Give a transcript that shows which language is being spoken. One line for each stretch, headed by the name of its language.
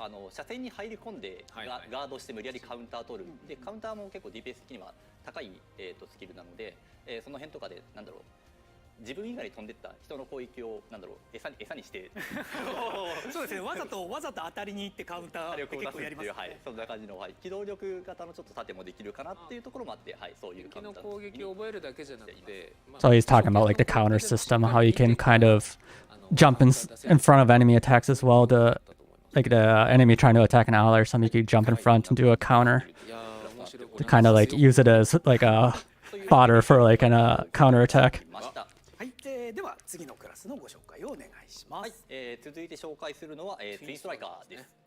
Japanese: 車線に入り込んでガードして無理やりカウンター取る、でカウンターも結構 DPS 的には高い、スキルなので、その辺とかでなんだろう、自分以外に飛んでった人の攻撃をなんだろう餌にしてそうですね、わざと当たりに行ってカウンターって結構やりますね。はい、そんな感じの、はい、機動力型のちょっと盾もできるかなっていうところもあって、はい、そういう敵の攻撃を覚えるだけじゃなくて、
English: So he's talking about like the counter system, how you can kind of jump in front of enemy attacks as well. To like the enemy trying to attack an ally or something, you could jump in front and do a counter to kind of like use it as like a fodder for like a counter attack.
Japanese: はい、では次のクラスのご紹介をお願いします。はい、続いて紹介するのは、ツインストライカーです。